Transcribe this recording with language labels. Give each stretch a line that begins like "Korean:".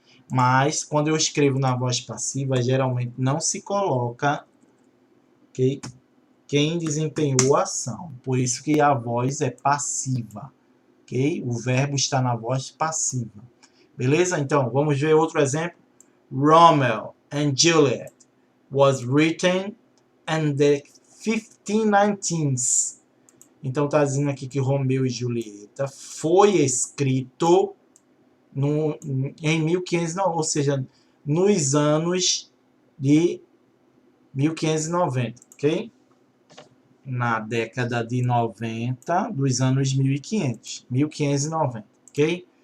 Portuguese: Mas, quando eu escrevo na voz passiva, geralmente não se coloca okay, quem desempenhou a ação. Por isso que a voz é passiva. Okay? O verbo está na voz passiva. Beleza? Então, vamos ver outro exemplo.
English: Romeo and Juliet was written in the 1519s.
Portuguese: Então está dizendo aqui que Romeu e Julieta foi escrito em 1500, ou seja, nos anos de 1590, ok? Na década de 90 dos anos 1500, 1590, ok?